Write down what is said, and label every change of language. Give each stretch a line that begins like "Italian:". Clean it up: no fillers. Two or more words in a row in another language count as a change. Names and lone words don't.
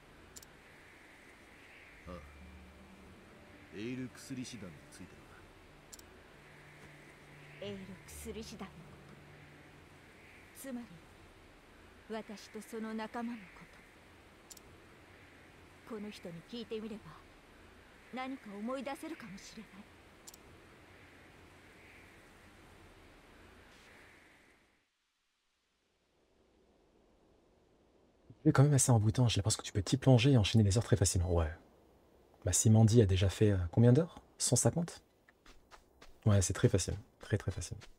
Japanese: あってな。ああ、エイル薬師団についてだ。エール薬師団のこと、つまり私とその仲間のこと。この人に聞いてみれば何か思い出せるかもしれない。
French: C'est quand même assez envoûtant, j'ai l'impression que tu peux t'y plonger et enchaîner les heures très facilement. Ouais. Bah si Mandy a déjà fait combien d'heures? 150? Ouais, c'est très facile. Très très facile.